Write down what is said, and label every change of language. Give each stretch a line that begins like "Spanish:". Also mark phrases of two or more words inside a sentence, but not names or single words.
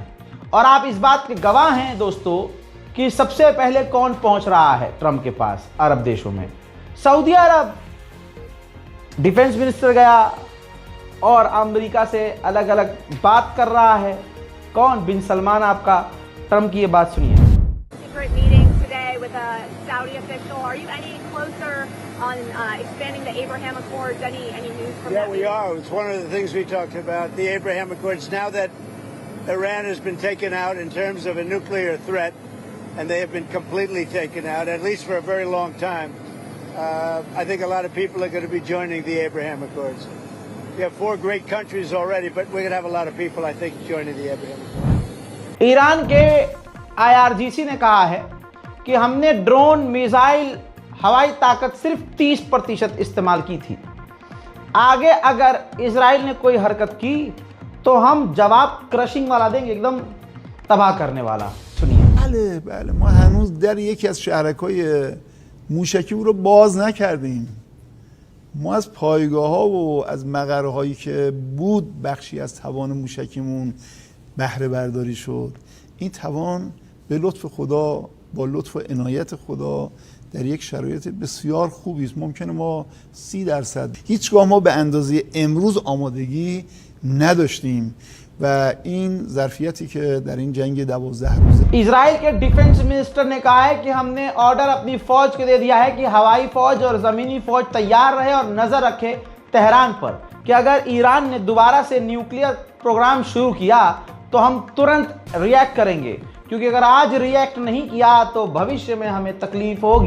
Hindi: और आप इस बात के गवाह हैं दोस्तों कि सबसे पहले कौन पहुंच रहा है ट्रंप के पास अरब देशों में? सऊदी अरब।
English: defense minister
Hindi: गया और अमेरिका से अलग अलग बात कर रहा है। कौन? बिन सलमान आपका। ट्रंप की ये बात सुनिए।
English: Secret meeting today with a Saudi official. Are you any closer on expanding the Abraham Accords? Any news from that? Yeah, we are. It's one of the things we talked about, the Abraham Accords. Now that Iran has been taken out in terms of a nuclear threat, and they have been completely taken out, at least for a very long time, I think a lot of people are going to be joining the Abraham Accords. We have 4 great countries already, but we're going to have a lot of people, I think, joining the Abraham Accords.
Hindi: ईरान के IRGC ने कहा है कि हमने ड्रोन, मिसाइल, हवाई ताकत सिर्फ 30% इस्तेमाल की थी। आगे अगर इजराइल ने कोई हरकत की तो हम जवाब क्रशिंग वाला देंगे, एकदम तबाह करने वाला। सुनिए।
Persian: بله ما هنوز در یکی از شهرک‌های موشکی او رو باز نکردیم. ما از پایگاه‌ها و از مقره‌هایی که بود بخشی از توان موشکیمون بهره برداری شد. این توان به لطف خدا، با لطف و عنایت خدا در یک شرایط بسیار خوبی است. ممکنه ما 30% هیچگاه ما به اندازه امروز آمادگی نداشتیم و این ظرفیتی که در این جنگ 12 روزه
Hindi: इजराइल के
English: defense minister
Hindi: ने कहा है कि हमने ऑर्डर अपनी फौज को दे दिया है कि हवाई फौज और ज़मीनी फौज तैयार रहे और नज़र रखे तेहरान पर कि अगर ईरान ने दोबारा से
English: nuclear program
Hindi: शुरू किया तो हम तुरंत रिएक्ट करेंगे, क्योंकि अगर आज रिएक्ट नहीं किया तो भविष्य में हमें तकलीफ होगी।